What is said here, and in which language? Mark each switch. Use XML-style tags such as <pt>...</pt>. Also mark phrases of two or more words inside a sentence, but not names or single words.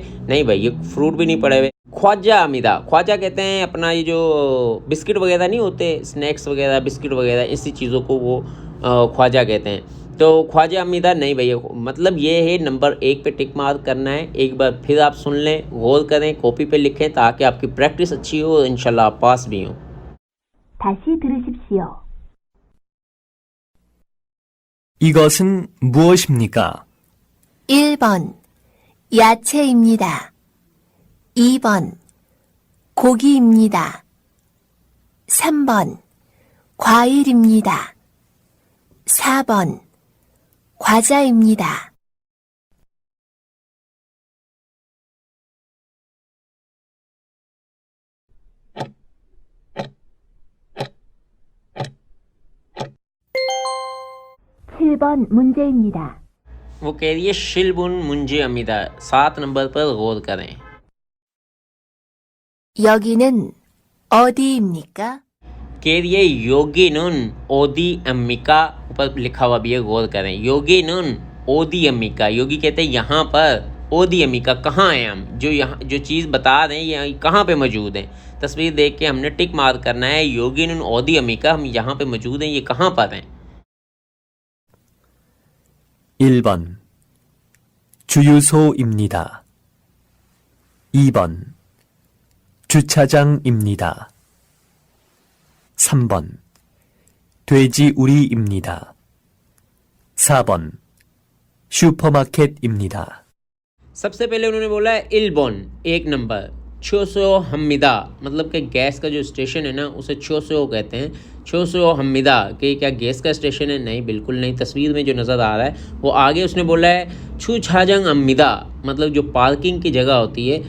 <hi>नहीं भाई, ये फ्रूट भी नहीं पड़े हुए।</hi> <ko>과자입니다,</ko> <hi>ख्वाजा कहते हैं अपना ये जो बिस्किट वगैरह नहीं होते, स्नैक्स वगैरह, बिस्किट वगैरह, इसी चीज़ों को वो ख्वाजा कहते हैं। तो</hi> <ko>과자입니다</ko> <hi>नहीं भैया, मतलब ये है नंबर 1 पे</hi> <en>tick mark</en> <hi>करना है। एक बार फिर आप सुन लें, गौर करें, कॉपी पे लिखें ताकि आपकी प्रैक्टिस अच्छी हो और इंशाल्लाह आप पास भी हों।</hi> <ko>다시 들으십시오. 이것은 무엇입니까? 1번 야채입니다. 2번 고기입니다. 3번 과일입니다. 4번 과자입니다. 번 문제입니다.</ko> <hi>वो कह रही है</hi> <ko>십번 문제입니다.</ko> <hi>7 नंबर पर गौर करें।</hi> <ko>여기는 어디입니까?</ko> <hi>कह रही है</hi> <ko>여기는 어디입니까,</ko> <hi>ऊपर लिखा हुआ भी है, गौर करें।</hi> <ko>여기는 어디입니까,</ko> <hi>योगी कहते हैं यहाँ पर,</hi> <ko>어디입니까</ko> <hi>कहाँ हैं हम, जो यहाँ जो चीज़ बता रहे हैं ये कहाँ पे मौजूद है। तस्वीर देख के हमने</hi> <en>tick mark</en> <hi>करना है,</hi> <ko>여기는 어디입니까,</ko> <hi>हम यहाँ पे मौजूद हैं, ये कहाँ पर हैं।</hi> <ko>1번 주유소입니다. 2번 주차장입니다. 3번 돼지우리입니다. 4번 슈퍼마켓입니다.</ko> <hi>सबसे पहले उन्होंने बोला है इलबोन, 1 नंबर।</hi> <ko>주유소입니다,</ko> <hi>मतलब कि गैस का जो स्टेशन है ना उसे छोसो कहते हैं।</hi> <ko>주유소입니다</ko> <hi>कि क्या गैस का स्टेशन है? नहीं, बिल्कुल नहीं। तस्वीर में जो नज़र आ रहा है वो आगे उसने बोला है</hi> <ko>주차장입니다,</ko> <hi>मतलब जो पार्किंग की जगह होती है।</hi>